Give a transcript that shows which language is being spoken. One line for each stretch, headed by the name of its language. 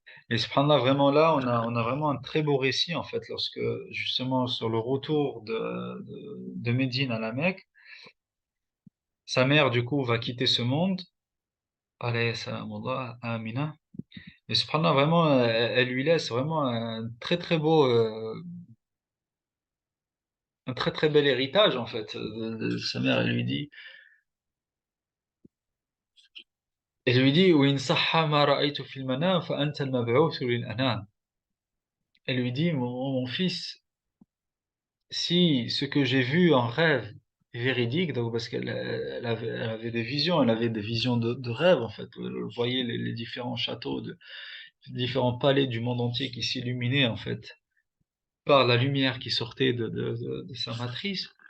French: Et subhanallah, vraiment là, on a vraiment un très beau récit en fait, lorsque justement sur le retour de Médine à la Mecque, sa mère du coup va quitter ce monde, alayhi salamullah, Amina. Et subhanallah, vraiment, elle lui laisse vraiment un très très bel héritage en fait. Sa mère, elle lui dit,
Arabic: وإن صح ما رأيت في المنام فأنت المبعوث للأنام.
French: Elle lui dit, mon fils, si ce que j'ai vu en rêve est véridique, donc parce qu'elle avait des visions, elle avait des visions de rêve en fait. Elle voyait les différents châteaux, les différents palais du monde entier qui s'illuminaient en fait par la lumière qui sortait de sa matrice.